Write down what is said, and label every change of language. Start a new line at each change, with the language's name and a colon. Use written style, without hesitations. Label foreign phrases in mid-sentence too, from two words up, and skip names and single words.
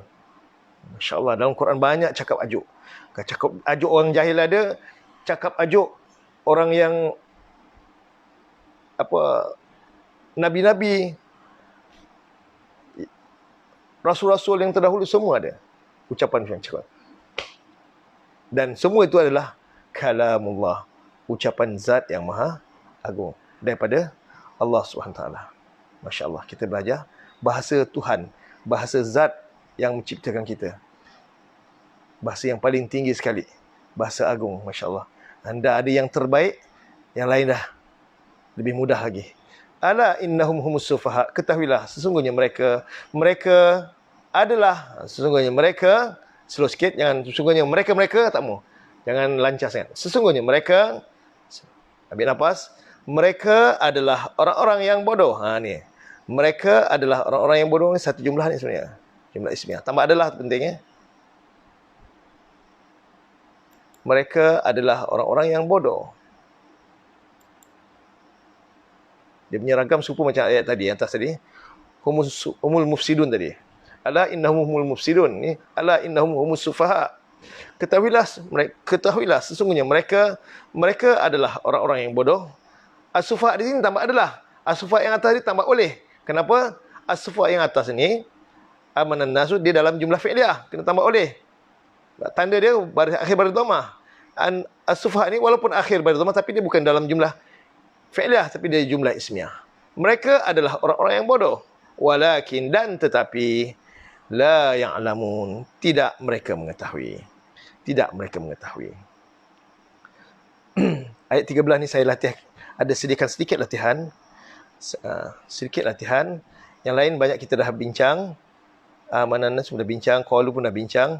Arabic: ما شاء الله,
Malay: dalam Quran banyak cakap ajuk. Cakap ajuk orang jahil ada, cakap ajuk orang yang nabi-nabi, rasul-rasul yang terdahulu, semua ada ucapan yang cakap. Dan semua itu adalah kalamullah, ucapan zat yang maha agung daripada Allah SWT.
Arabic: ما شاء الله,
Malay: kita belajar bahasa Tuhan, bahasa zat yang menciptakan kita. Bahasa yang paling tinggi sekali. Bahasa agung,
Arabic: ما شاء الله.
Malay: Anda ada yang terbaik, yang lain dah lebih mudah lagi.
Arabic: ألا إنهم هم السفهاء.
Malay: Ketahuilah, sesungguhnya mereka adalah, sesungguhnya mereka, slow sikit, jangan sesungguhnya mereka, tak mau. Jangan lancar sangat. Sesungguhnya mereka, ambil nafas, mereka adalah orang-orang yang bodoh. Ni. Mereka adalah orang-orang yang bodoh. Ni satu jumlah ni sebenarnya. Jumlah ismiah. Tambah adalah pentingnya. Mereka adalah orang-orang yang bodoh. Dia punya ragam serupa macam ayat tadi, atas tadi.
Arabic: هم المفسدون tadi. ألا إنهم هم المفسدون. Ni ألا إنهم هم السفهاء.
Malay: Ketahuilah sesungguhnya mereka adalah orang-orang yang bodoh. As-sufa di sini tambah adalah. As-sufa yang atas ni tambah oleh. Kenapa? As-sufa yang atas ni,
Arabic: آمن الناس,
Malay: dia dalam jumlah fi'liyah. Kena tambah oleh. Tanda dia akhir baris dhamma. As-sufa ni walaupun akhir baris dhamma, tapi dia bukan dalam jumlah fi'liyah, tapi dia jumlah ismiyah. Mereka adalah orang-orang yang bodoh. Walakin, dan tetapi,
Arabic: لا يعلمون,
Malay: tidak mereka mengetahui. Tidak mereka mengetahui. Ayat 13 ni saya latih. Ada sedikit latihan. Sedikit latihan. Yang lain banyak kita dah bincang. Manana sudah bincang. Qalu pun dah bincang.